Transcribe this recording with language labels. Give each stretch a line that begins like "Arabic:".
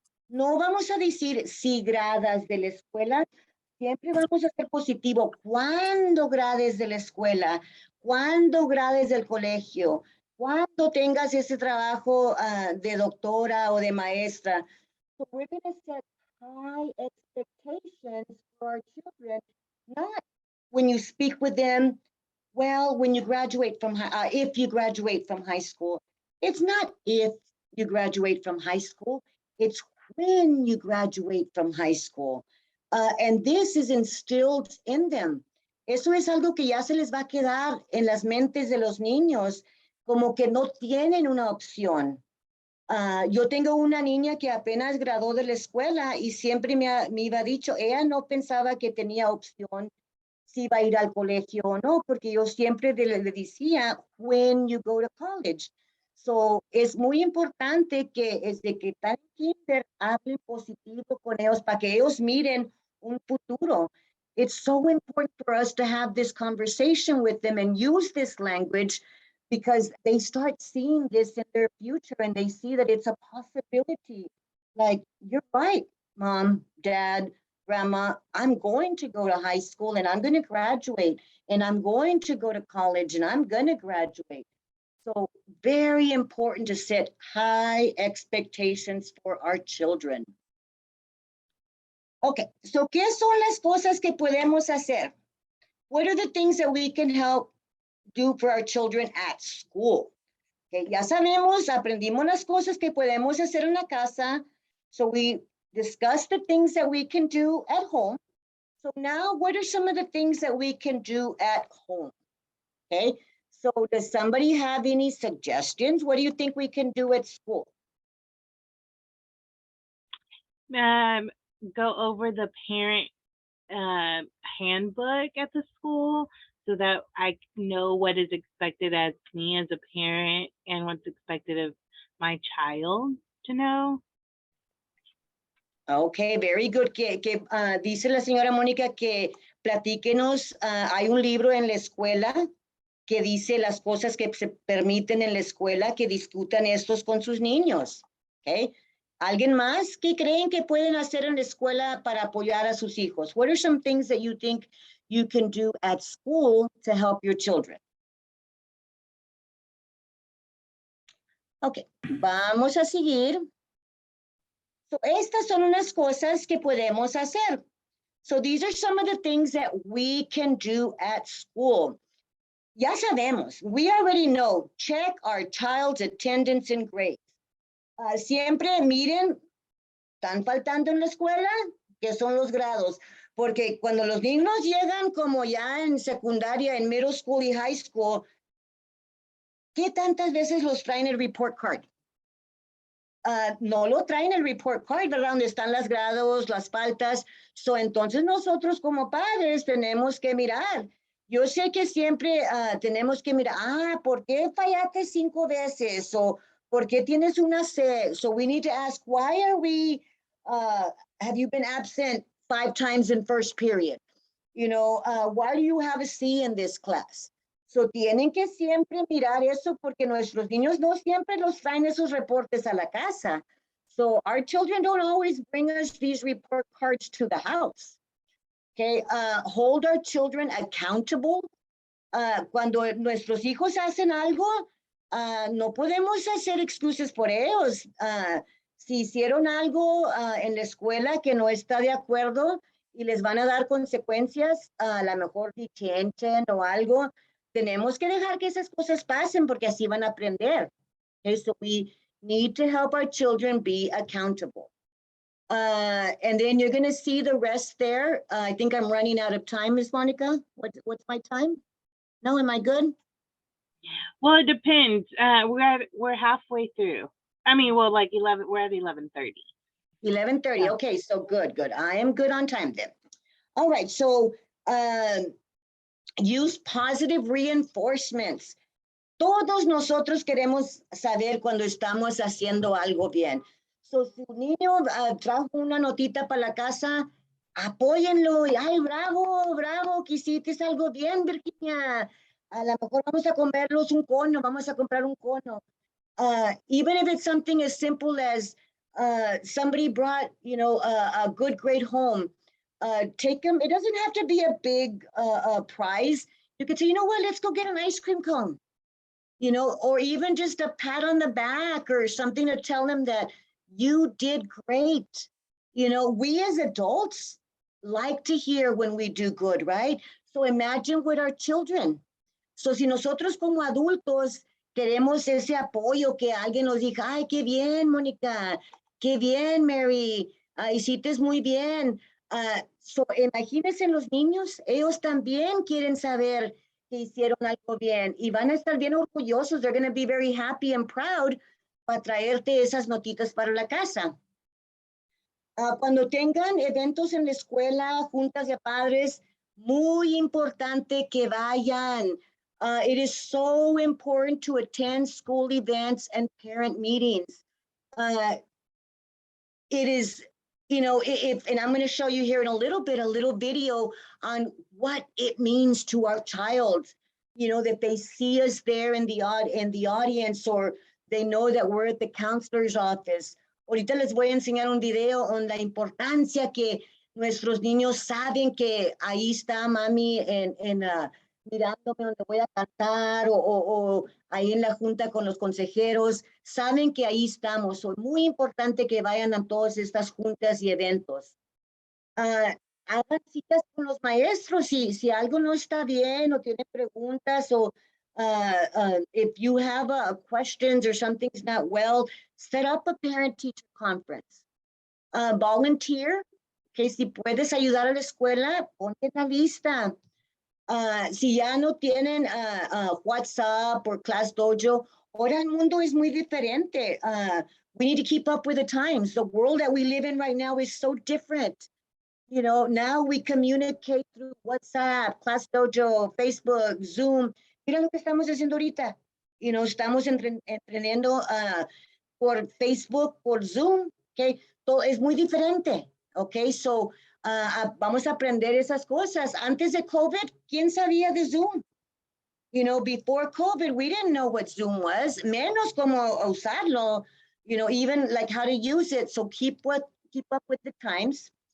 Spanish: No vamos a decir si gradas de la escuela. Siempre vamos a ser positivo. Cuando grades de la escuela, cuando grades del colegio, cuando tengas ese trabajo de doctora o de maestra.
English: So we're going to set high expectations for our children, not when you speak with them, well, when you graduate from if you graduate from high school. It's not if you graduate from high school, it's when you graduate from high school. And this is instilled in them.
Spanish: Eso es algo que ya se les va a quedar en las mentes de los niños, como que no tienen una opción. Yo tengo una niña que apenas graduó de la escuela y siempre me iba dicho, ella no pensaba que tenía opción si iba a ir al colegio o no, porque yo siempre le decía,
English: when you go to college.
Spanish: So, es muy importante que desde que están en kinder hablen positivo con ellos para que ellos miren un futuro.
English: It's so important for us to have this conversation with them and use this language, because they start seeing this in their future and they see that it's a possibility. Like, you're right, mom, dad, grandma, I'm going to go to high school and I'm going to graduate, and I'm going to go to college and I'm going to graduate. So very important to set high expectations for our children.
Spanish: Okay, so ¿qué son las cosas que podemos hacer?
English: What are the things that we can help do for our children at school?
Spanish: Okay, ya sabemos, aprendimos las cosas que podemos hacer en la casa.
English: So we discussed the things that we can do at home. So now, what are some of the things that we can do at home? Okay, so does somebody have any suggestions? What do you think we can do at school? Go over the parent handbook at the school so that I know what is expected as me as a parent and what's expected of my child to know. Okay, very good.
Spanish: Dice la señora Mónica que platíquenos, hay un libro en la escuela que dice las cosas que se permiten en la escuela, que discutan estos con sus niños. Okay. ¿Alguien más que creen que pueden hacer en la escuela para apoyar a sus hijos?
English: What are some things that you think you can do at school to help your children?
Spanish: Okay, vamos a seguir. So, estas son unas cosas que podemos hacer.
English: So these are some of the things that we can do at school.
Spanish: Ya sabemos,
English: we already know, check our child's attendance and grades.
Spanish: Siempre miren, están faltando en la escuela, que son los grados. porque cuando los niños llegan como ya en secundaria, en middle school y high school, ¿qué tantas veces los traen el report card? No lo traen el report card, ¿verdad? Donde están las grados, las faltas. Entonces nosotros como padres tenemos que mirar. Yo sé que siempre tenemos que mirar, ¿por qué fallaste 5 veces? O ¿por qué tienes una C?
English: So we need to ask, why are we, have you been absent 5 times in first period? Why do you have a C in this class?
Spanish: Tienen que siempre mirar eso porque nuestros niños no siempre los traen esos reportes a la casa.
English: Our children don't always bring us these report cards to the house. Okay, hold our children accountable.
Spanish: Cuando nuestros hijos hacen algo, no podemos hacer excusas por ellos. Si hicieron algo en la escuela que no está de acuerdo y les van a dar consecuencias, a lo mejor detention o algo, tenemos que dejar que esas cosas pasen porque así van a aprender.
English: Okay, so we need to help our children be accountable. And then you're going to see the rest there. I think I'm running out of time, Ms. Monica. What's my time? No, am I good? Well, it depends. We're halfway through. I mean, well, like 11. We're at 11:30. 11:30. Yeah. Okay, so good. I am good on time then. All right, so use positive reinforcements.
Spanish: Todos nosotros queremos saber cuando estamos haciendo algo bien. Si un niño trajo una notita para la casa, apóyenlo. Y, ay, bravo, que hiciste algo bien, Virginia. A lo mejor vamos a comerlos un cono, vamos a comprar un cono.
English: Even if it's something as simple as somebody brought, a good grade home, take them. It doesn't have to be a big prize. You could say, you know what, let's go get an ice cream cone. Or even just a pat on the back or something to tell them that you did great. We as adults like to hear when we do good, right? So imagine with our children.
Spanish: Si nosotros como adultos queremos ese apoyo, que alguien nos diga, ay, qué bien, Mónica, qué bien, Mary, hiciste muy bien. Imagínense los niños, ellos también quieren saber que hicieron algo bien y van a estar bien orgullosos.
English: They're going to be very happy and proud
Spanish: para traerte esas notitas para la casa. Cuando tengan eventos en la escuela, juntas de padres, muy importante que vayan.
English: It is so important to attend school events and parent meetings. It is, and I'm going to show you here in a little video on what it means to our child, that they see us there in the audience, or they know that we're at the counselor's office.
Spanish: Ahorita les voy a enseñar un video con la importancia que nuestros niños saben que ahí está mami mirándome donde voy a cantar o ahí en la junta con los consejeros, saben que ahí estamos. Es muy importante que vayan a todas estas juntas y eventos. Hagan citas con los maestros si algo no está bien o tienen preguntas o
English: if you have questions or something's not well, set up a parent-teacher conference.
Spanish: Volunteer, que si puedes ayudar a la escuela, ponte en la lista. Si ya no tienen WhatsApp or Class Dojo, ahora el mundo es muy diferente.
English: We need to keep up with the times. The world that we live in right now is so different. Now we communicate through WhatsApp, Class Dojo, Facebook, Zoom.
Spanish: Mira lo que estamos haciendo ahorita. Estamos entrenando por Facebook, por Zoom. Okay, todo es muy diferente. Okay, so vamos a aprender esas cosas. Antes de COVID, ¿quién sabía de Zoom?
English: Before COVID, we didn't know what Zoom was,
Spanish: menos como usarlo,
English: even like how to use it. So keep up with the times.